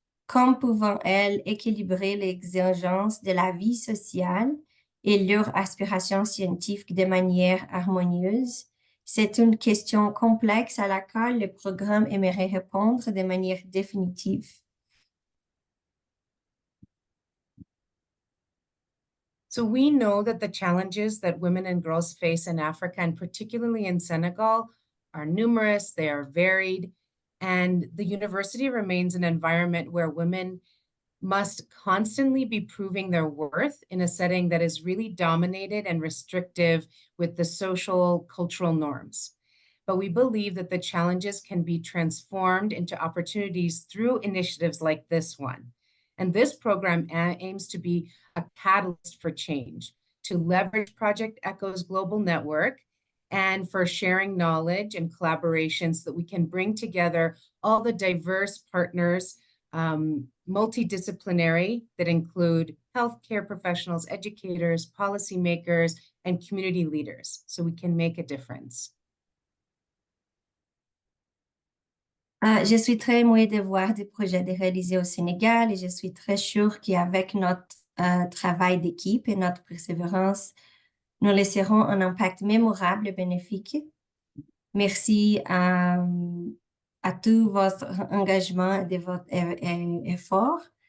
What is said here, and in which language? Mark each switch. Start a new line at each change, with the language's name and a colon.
French: Comment pouvons-elles équilibrer les exigences de la vie sociale et leurs aspirations scientifiques de manière harmonieuse? C'est une question complexe à laquelle le programme aimerait répondre de manière définitive.
English: So we know that the challenges that women and girls face in Africa, and particularly in Senegal, are numerous, they are varied, and the university remains an environment where women must constantly be proving their worth in a setting that is really dominated and restrictive with the social, cultural norms. But we believe that the challenges can be transformed into opportunities through initiatives like this one. And this program aims to be a catalyst for change, to leverage Project ECHO's global network and for sharing knowledge and collaboration so that we can bring together all the diverse partners, multidisciplinary, that include healthcare professionals, educators, policymakers, and community leaders, so we can make a difference.
French: Je suis très émue de voir des projets réalisés au Sénégal et je suis très sûre qu'avec notre travail d'équipe et notre persévérance, nous laisserons un impact mémorable et bénéfique. Merci à tout votre engagement et de votre effort.